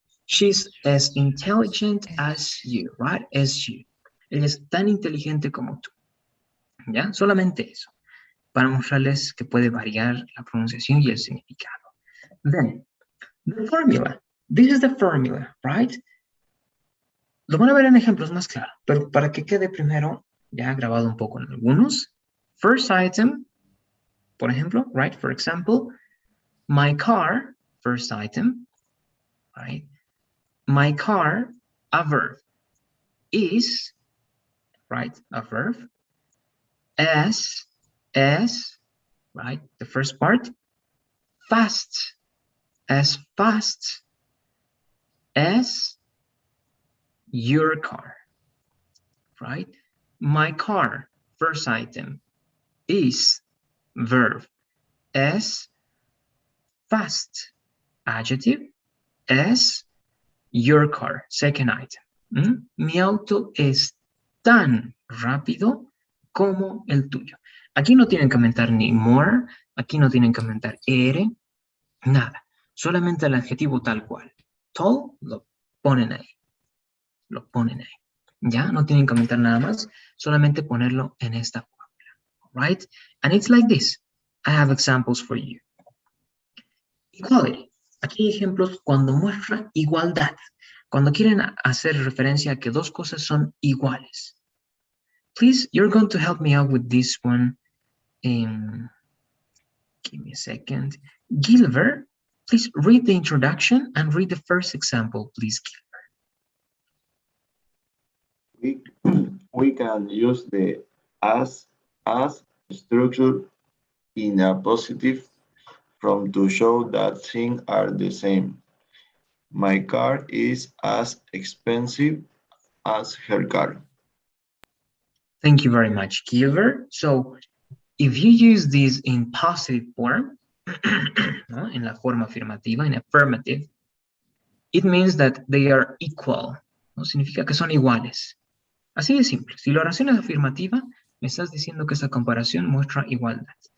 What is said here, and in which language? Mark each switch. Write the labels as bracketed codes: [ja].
[en] She's as intelligent as you, right? As you. [es] Ella es tan inteligente como tú. ¿Ya? Solamente eso. Para mostrarles que puede variar la pronunciación y el significado. [en] Then, the formula. This is the formula, right? [es] Lo van a ver en ejemplos más claros, pero para que quede primero ya grabado un poco en algunos. [en] First item, [es] por ejemplo, [en] right? For example, my car, first item, right? My car, a verb, is, right? A verb. As, right? The first part. Fast, as fast as your car, right? My car, first item, is, verb, as fast, adjective, as your car, second item. [es] Mi auto es tan rápido como el tuyo. Aquí no tienen que aumentar ni more, aquí no tienen que aumentar ere, nada. Solamente el adjetivo tal cual. Tall, lo ponen ahí. Lo ponen ahí. ¿Ya? No tienen que aumentar nada más, solamente ponerlo en esta fórmula. [en] Right? And it's like this. I have examples for you. Equality. [es] Aquí hay ejemplos cuando muestra igualdad. Cuando quieren hacer referencia a que dos cosas son iguales. [en] Please, you're going to help me out with this one. Give me a second. Gilbert, please read the introduction and read the first example, please, Gilbert. We can use the as structure in a positive form to show that things are the same. My car is as expensive as her car. Thank you very much, Gilbert. So, if you use this in positive form, [es] ¿no? En la forma afirmativa, [en] in affirmative, it means that they are equal. [es] ¿No? Significa que son iguales. Así de simple. Si la oración es afirmativa, me estás diciendo que esta comparación muestra igualdad.